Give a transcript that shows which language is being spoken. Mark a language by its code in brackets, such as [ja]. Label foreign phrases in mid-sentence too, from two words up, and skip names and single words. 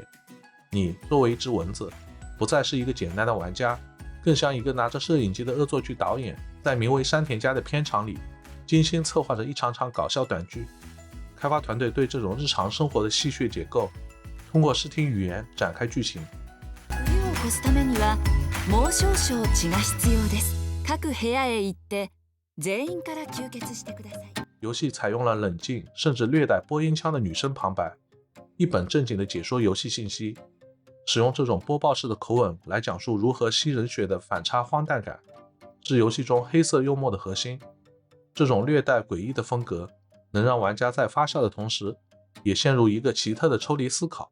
[zh] 你作为一只蚊子，不再是一个简单的玩家，更像一个拿着摄影机的恶作剧导演，在名为山田家的片场里精心策划着一场场搞笑短剧。开发团队对这种日常生活的戏谑解构，通过视听语言展开剧情。 [ja] 冬を越すためにはもう少々血が必要です。各部屋へ行って全員から吸血してください。 [zh] 游戏采用了冷静甚至略带播音腔的女声旁白，一本正经地解说游戏信息，使用这种播报式的口吻来讲述如何吸人血的反差荒诞感，是游戏中黑色幽默的核心。这种略带诡异的风格，能让玩家在发笑的同时，也陷入一个奇特的抽离思考。